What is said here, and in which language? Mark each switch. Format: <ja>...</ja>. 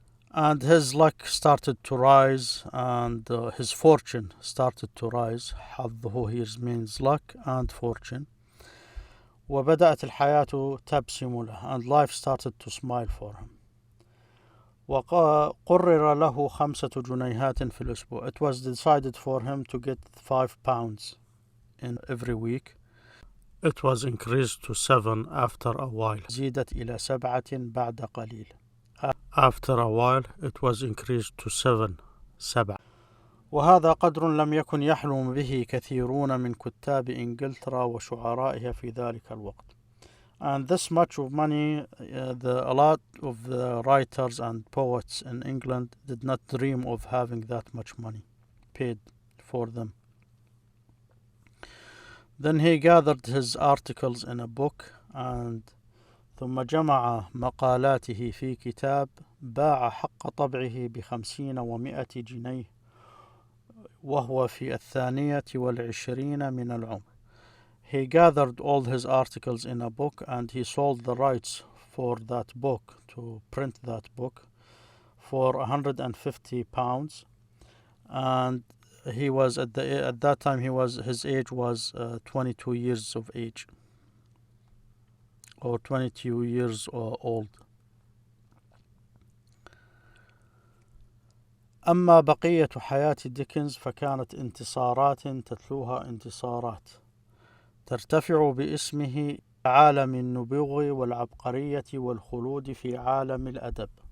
<en>And his luck started to rise, and his fortune started to rise. حظه here means luck and fortune.</en> <ar>وبدأت الحياة تبسم له,</ar> <en>and life started to smile for him.</en> <ar>وقرر له 5 جنيهات في الأسبوع.</ar> <en>It was decided for him to get 5 pounds in every week. It was increased to 7 after a while.</en> <ar>زيدت إلى 7 بعد قليل.</ar> <en>After a while it was increased to 7.</en> <ar>وهذا قدر لم يكن يحلم به كثيرون من كتاب إنجلترا وشعرائها في ذلك الوقت.</ar> <en>And this much of money, a lot of the writers and poets in England did not dream of having that much money paid for them. Then he gathered his articles in a book, and</en> <ar>ثم جمع مقالاته في كتاب باع حق طبعه ب50 و100 جنيه وهو في 22 من العمر.</ar> <en>He gathered all his articles in a book, and he sold the rights for that book, to print that book, for 150 pounds. And he was at that time his age was 22 years of age, or 22 years old.</en> <ar>أما بقية حياة ديكنز فكانت انتصارات تتلوها انتصارات ترتفع باسمه عالم النبوغ والعبقرية والخلود في عالم الأدب.</ar>